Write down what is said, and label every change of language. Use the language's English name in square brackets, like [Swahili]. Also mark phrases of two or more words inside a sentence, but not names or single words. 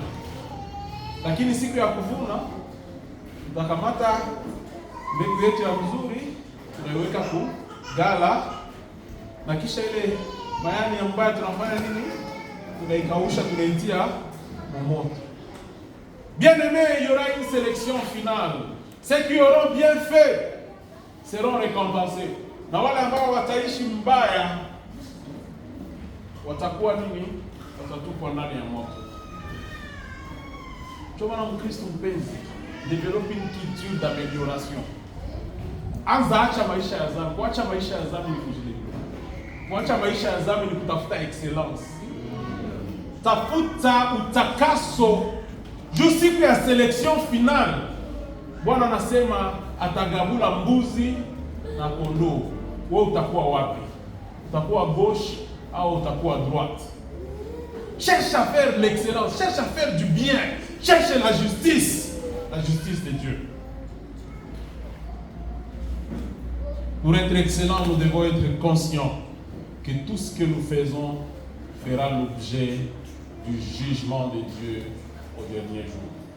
[Swahili] Lakini siku ya kuvuna tutakamata mbegu yetu ya mzuri, tunaiweka ku gala, na kisha ile mayani ya mbaya tunafanya nini? Tunaikausha, tunaitia moto. [French] Bien-aimé, il y aura une sélection finale. Ceux qui auront bien fait seront récompensés. [Swahili] Na wale ambao wataishi mbaya watakuwa nini? Watatupwa ndani ya moto. Choma na Mkristo mpenzi, [French] develop une culture d'amélioration. [Swahili] Anza acha maisha ya dhambi. Kuacha maisha ya dhambi ni kujilinda. Kuacha maisha ya dhambi ni kutafuta excellence. Tafuta utakaso. Juu siku ya [French] selection finale, [Swahili] Bwana anasema atagabula mbuzi na kondoo. Wewe utakuwa wapi? Utakuwa gauche au utakuwa droite? [French] Cherche à faire l'excellence, cherche à faire du bien, cherche la justice de Dieu. Pour être excellent, nous devons être conscients que tout ce que nous faisons fera l'objet du jugement de Dieu au dernier jour.